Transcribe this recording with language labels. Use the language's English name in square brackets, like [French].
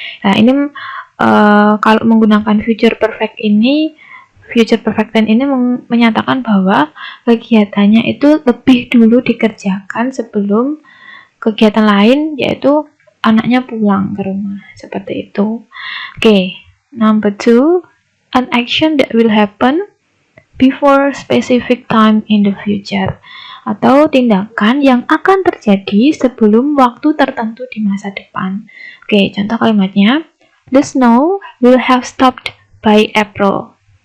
[Indonesian] Nah, ini kalau menggunakan future perfect tense ini menyatakan bahwa kegiatannya itu lebih dulu dikerjakan sebelum kegiatan lain, yaitu anaknya pulang ke rumah, seperti itu. [English] Oke, number 2, an action that will happen before specific time in the future. [Indonesian] atau tindakan yang akan terjadi sebelum waktu tertentu di masa depan. Oke, contoh kalimatnya. [English] The snow will have stopped by April.